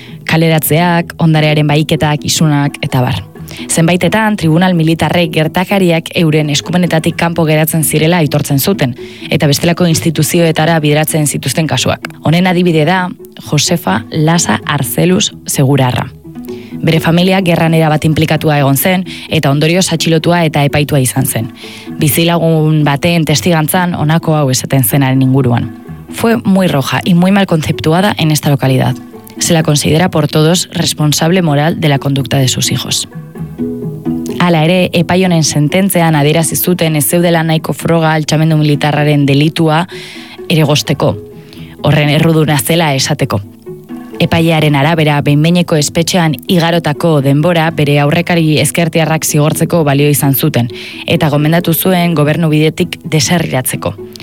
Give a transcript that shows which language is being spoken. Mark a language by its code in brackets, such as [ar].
[eu] Kaleratzeak, ondarearen bahiketak, isunak, eta bar. Zenbaitetan, tribunal militarrek gertakariak euren eskumenetatik kanpo geratzen zirela aitortzen zuten, eta bestelako instituzioetara bideratzen zituzten kasuak. Honen adibide da, Josefa Lasa Arcelus Segurarra. Bere familia gerran erabat inplikatua egon zen, eta ondorioz atxilotua eta epaitua izan zen. Bizilagun baten testigantzan honako hau esaten zenaren inguruan. [es] Fue muy roja y muy mal conceptuada en esta localidad. Se la considera por todos responsable moral de la conducta de sus hijos. [eu] Hala ere, epai honen sententzean adierazi zuten ez zeudela nahiko froga altxamendu militarraren delitua eregosteko, horren erruduna zela esateko. Epailearen arabera, behinbeineko espetxean igarotako denbora bere aurrekari ezkertiarrak zigortzeko balio izan zuten, eta gomendatu zuen gobernu bidetik deserriratzeko.